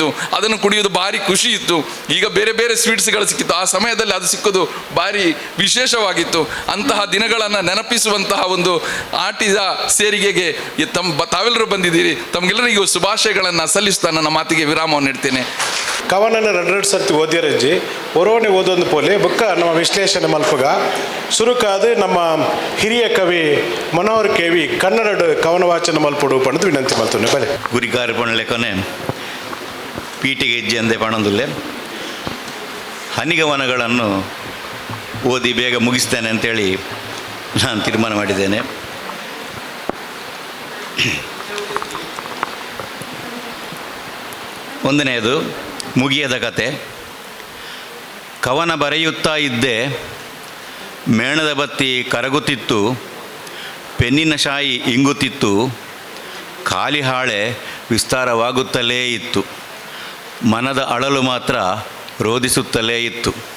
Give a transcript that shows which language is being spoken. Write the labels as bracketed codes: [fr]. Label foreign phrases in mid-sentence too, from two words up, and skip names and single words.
[kn] ಅದನ್ನು ಕುಡಿಯೋದು ಭಾರಿ ಖುಷಿ ಇತ್ತು. ಈಗ ಬೇರೆ ಬೇರೆ ಸ್ವೀಟ್ಸ್ಗಳು ಸಿಕ್ಕಿತ್ತು. ಆ ಸಮಯದಲ್ಲಿ ಅದು ಸಿಕ್ಕೋದು ಭಾರಿ ವಿಶೇಷವಾಗಿತ್ತು. ಅಂತಹ ದಿನಗಳನ್ನು ನೆನಪಿಸುವಂತಹ ಒಂದು ಆಟಿದ ಸೇರಿಗೆಗೆ ತಾವೆಲ್ಲರೂ ಬಂದಿದ್ದೀರಿ. ತಮಗೆಲ್ಲರಿಗೂ ಶುಭಾಶಯಗಳನ್ನು ಸಲ್ಲಿಸ್ತಾ ನನ್ನ ಮಾತಿಗೆ ವಿರಾಮವನ್ನು ನೀಡ್ತೇನೆ. [tcy] ಕವನನ 2 ಸರ್ತಿ ಓದಿಯರಜ್ಜಿ ಒರೋಣಿ ಓದೊಂದು ಪೋಲೆ ಬೊಕ್ಕ ನಮ್ಮ ವಿಶ್ಲೇಷಣೆ ಮಲ್ಪಗ ಸುರುಕಾದ ನಮ್ಮ ಹಿರಿಯ ಕವಿ ಮನೋಹರ್ ಕೆವಿ ಕನ್ನಡ ಕವನ ವಾಚನ ಮಲ್ಪಡು ಪಣದು [kn] ವಿನಂತಿ ಮಾಡ್ತೇನೆ. [tcy] ಬಲೆ ಗುರಿಕಾರಿ ಪಣಲೆಕೊನೆ ಪೀಠಿಗೆ ಹೆಜ್ಜೆ ಅಂದೆ ಪಣಂದುಲ್ಲೆ [kn] ಹನಿಗವನಗಳನ್ನು ಓದಿ ಬೇಗ ಮುಗಿಸ್ತೇನೆ ಅಂತೇಳಿ ನಾನು ತೀರ್ಮಾನ ಮಾಡಿದ್ದೇನೆ. ಒಂದನೆಯದು ಮುಗಿಯದ ಕತೆ. ಕವನ ಬರೆಯುತ್ತಾ ಇದ್ದೆ, ಮೇಣದ ಬತ್ತಿ ಕರಗುತ್ತಿತ್ತು, ಪೆನ್ನಿನ ಶಾಯಿ ಇಂಗುತ್ತಿತ್ತು, ಖಾಲಿ ಹಾಳೆ ವಿಸ್ತಾರವಾಗುತ್ತಲೇ ಇತ್ತು, ಮನದ ಅಳಲು ಮಾತ್ರ ರೋಧಿಸುತ್ತಲೇ ಇತ್ತು.